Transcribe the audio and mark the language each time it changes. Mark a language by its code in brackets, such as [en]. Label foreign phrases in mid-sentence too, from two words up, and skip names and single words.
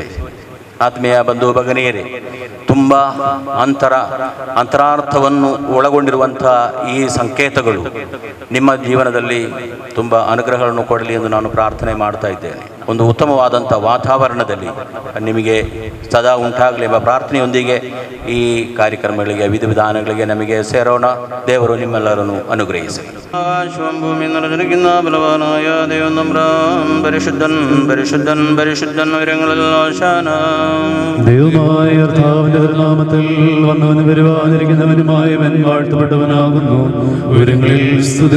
[kn] ಆತ್ಮೀಯ ಬಂಧು ಭಗಿನಿಯರೇ, ತುಂಬ ಅಂತರಾರ್ಥವನ್ನು ಒಳಗೊಂಡಿರುವಂಥ ಈ ಸಂಕೇತಗಳು ನಿಮ್ಮ ಜೀವನದಲ್ಲಿ ತುಂಬ ಅನುಗ್ರಹಗಳನ್ನು ಕೊಡಲಿ ಎಂದು ನಾನು ಪ್ರಾರ್ಥನೆ ಮಾಡ್ತಾ ಇದ್ದೇನೆ. ಒಂದು ಉತ್ತಮವಾದಂಥ ವಾತಾವರಣದಲ್ಲಿ ನಿಮಗೆ ಸದಾ ಉಂಟಾಗಲಿ ಎಂಬ ಪ್ರಾರ್ಥನೆಯೊಂದಿಗೆ ಈ ಕಾರ್ಯಕ್ರಮಗಳಿಗೆ, ವಿಧಿವಿಧಾನಗಳಿಗೆ ನಮಗೆ ಸೇರೋಣ. ದೇವರು ನಿಮ್ಮೆಲ್ಲರನ್ನು ಅನುಗ್ರಹಿಸಲಿ. [ml] ഭൂമിന്ന ബലവാനായ ദൈവം തമ്പുരാൻ പരിശുദ്ധൻ പരിശുദ്ധൻ പരിശുദ്ധൻ ഉയരങ്ങളിലാശാന. ദൈവമായ കർത്താവിന്റെ നാമത്തിൽ വന്നവനും വരുവാനിരിക്കുന്നവനുമായവൻ വാഴ്ത്തപ്പെട്ടവനാകുന്നു. ഉയരങ്ങളിൽ സ്തുതി.